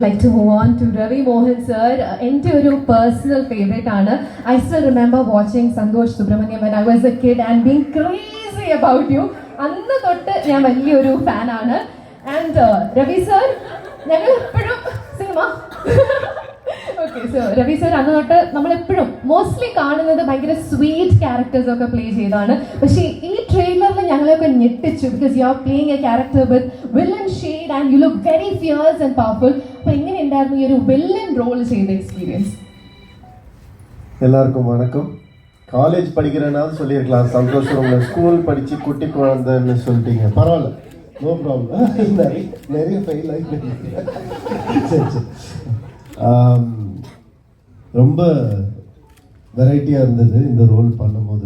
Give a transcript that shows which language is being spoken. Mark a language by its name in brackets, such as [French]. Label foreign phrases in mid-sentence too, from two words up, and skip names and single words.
[English] Like to move on to Ravi Mohan sir. Into a personal favorite aanu. I still remember watching Santosh Subramaniam when I was a kid and being crazy about you. [Malayalam] അന്ന് തൊട്ട് ഞാൻ വലിയൊരു ഫാൻ ആണ്. [English] And Ravi sir, [Malayalam] ഞങ്ങൾ എപ്പോഴും സിനിമ ഓക്കെ സോ രവി സർ അന്ന് തൊട്ട് നമ്മളെപ്പോഴും മോസ്റ്റ്ലി കാണുന്നത് ഭയങ്കര [English] sweet characters [Malayalam] ഒക്കെ പ്ലേ ചെയ്താണ്. പക്ഷേ ഈ ട്രെയിലറിൽ ഞങ്ങളെയൊക്കെ ഞെട്ടിച്ചു. [English] because you are playing a character with villain shade and you look very fierce and powerful. [Malayalam] അപ്പോൾ എങ്ങനെയുണ്ടായിരുന്നു ഈ ഒരു [English] villain role [Malayalam] ചെയ്ത എക്സ്പീരിയൻസ്? [Tamil] எல்லாருக்கும் வணக்கம். காலேஜ் படிக்கிறேன்னாலும் சொல்லியிருக்கலாம், சந்தோஷம். உங்களை ஸ்கூல் படித்து குட்டி குழந்தைன்னு சொல்லிட்டீங்க, பரவாயில்ல, [English] no problem. [Tamil] நிறைய ஃபெயில் ஆகி சரி சரி. ரொம்ப வெரைட்டியாக இருந்தது இந்த ரோல் பண்ணும்போது.